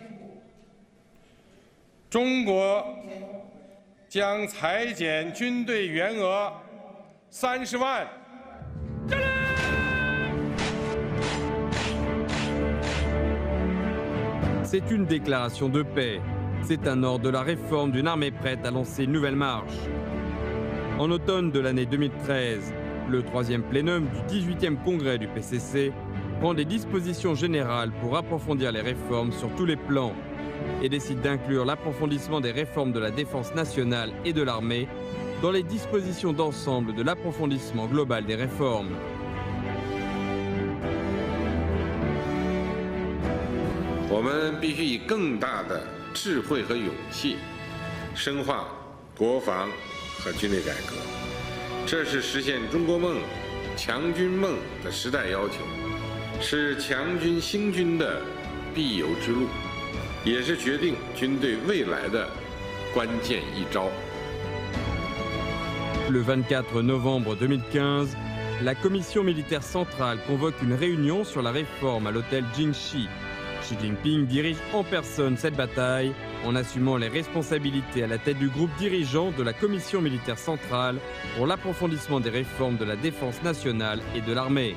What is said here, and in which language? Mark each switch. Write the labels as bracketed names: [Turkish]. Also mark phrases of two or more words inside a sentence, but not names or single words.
[Chinese] 中国将裁减军队员额30万。 [French] C'est une déclaration de paix. C'est un ordre de la réforme d'une armée prête à lancer une nouvelle marche. En automne de l'année 2013, le 3e plénum du 18e congrès du PCC prend des dispositions générales pour approfondir les réformes sur tous les plans et décide d'inclure l'approfondissement des réformes de la défense nationale et de l'armée dans les dispositions d'ensemble de l'approfondissement global des réformes. Nous devons [Chinese] 以更大的智慧和勇气深化国防和军队改革，这是实现中国梦、强军梦的时代要求。是强军兴军的必由之路，也是决定军队未来的关键一招。 [French] Le 24 novembre 2015, la Commission militaire centrale convoque une réunion sur la réforme à l'hôtel Jingxi. Xi Jinping dirige en personne cette bataille en assumant les responsabilités à la tête du groupe dirigeant de la Commission militaire centrale pour l'approfondissement des réformes de la défense nationale et de l'armée.